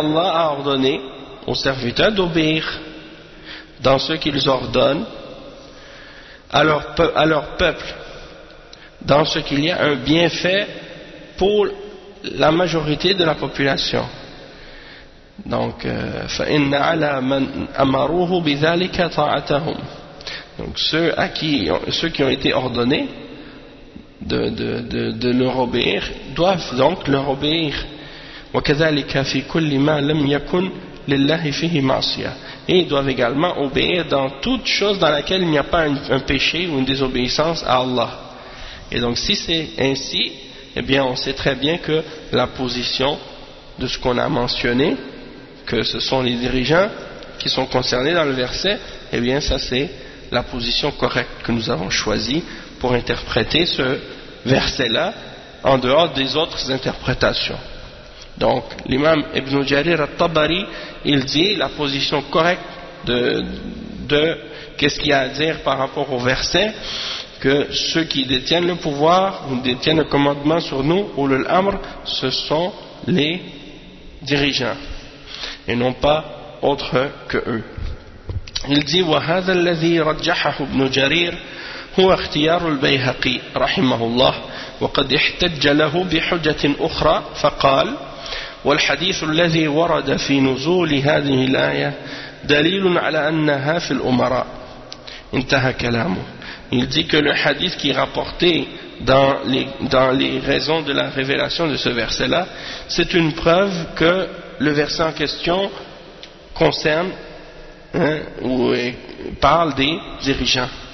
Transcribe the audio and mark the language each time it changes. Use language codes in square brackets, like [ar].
[fr] a ordonné aux serviteurs d'obéir dans ce qu'ils ordonnent à leur peuple, dans ce qu'il y a un bienfait pour la majorité de la population. [ar] Donc, فَإِنَّ عَلَى مَنْ أَمَرُوهُ بِذَلِكَ طَاعَتَهُمْ. [fr] Donc, ceux qui ont été ordonnés de leur obéir, doivent donc leur obéir. [ar] وَكَذَلِكَ فِي كُلِّ مَا لَمْ يَكُنْ لِلَّهِ فِيهِ مَعْصِيَةٌ. [fr] Et ils doivent également obéir dans toute chose dans laquelle il n'y a pas un péché ou une désobéissance à Allah. Et donc, si c'est ainsi, eh bien, on sait très bien que la position de ce qu'on a mentionné, que ce sont les dirigeants qui sont concernés dans le verset, eh bien, ça c'est la position correcte que nous avons choisie pour interpréter ce verset-là en dehors des autres interprétations. Donc, l'imam Ibn Jarir al-Tabari, il dit la position correcte de qu'est-ce qu'il y a à dire par rapport au verset, que ceux qui détiennent le pouvoir ou détiennent le commandement sur nous, ou le l'amr, ce sont les dirigeants et non pas autres que eux. Il dit [ar] وهذا الذي رجحه ابن جرير هو اختيار البيهقي رحمه الله وقد احتج له بحجة أخرى فقال والحديث الذي ورد في نزول هذه الآية دليل على أنها في الأمراء. انتهى كلامه. [fr] Il dit que le hadith qui est rapporté dans les raisons de la révélation de ce verset-là, c'est une preuve que le verset en question concerne, hein, ou parle des dirigeants.